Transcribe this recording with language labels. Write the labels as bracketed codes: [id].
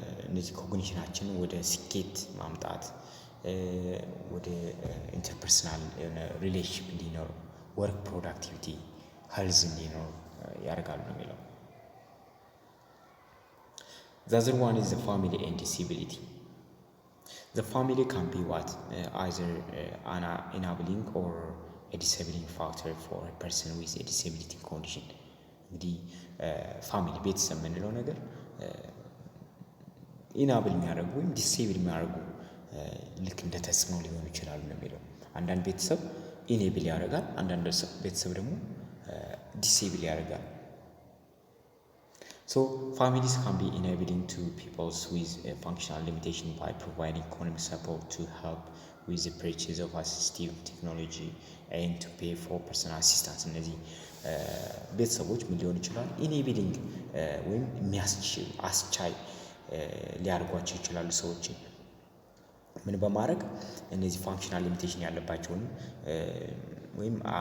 [am] እነዚህ ኮግኒሽናችንን ወደ ስኬት ማምጣት ወደ ኢንተርፐርሰናል ሪሌሽንሺፕ እንዲኖር ወርክ ፕሮዳክቲቪቲ ሄልዝ እንዲኖር ያደርጋሉ ነው የሚለው። [en] The other one is the family and disability. The family can be what? Either an enabling or a disabling factor for a person with a disability condition. [am] እንግዲህ ፋሚሊ ቤተሰብ የምንለው ነገር ኢናብል የሚያደርጉ ወይም ዲሴብል የሚያደርጉ ልክ እንደ ተጽዕኖ ሊሆኑ ይችላሉ ነው የሚለው። አንዳንድ ቤተሰብ ኢኔብል ያደርጋል፣ አንዳንድ ቤተሰብ ደግሞ ዲሴብል ያደርጋል። [en] So families can be enabling to people with functional limitation by providing economic support to help with the purchase of assistive technology and to pay for personal assistance። [am] እነዚህ ቤተሰቦች ምን ሊሆን ይችላል? ኢኔቢሊንግ ወይም የሚያስችል አስቻይ ሊያደርጓቸው ይችላሉ ሰዎችን ምን በማድረግ እነዚህ ፋንክሽናል ሊሚቴሽን ያለባቸውን ወይም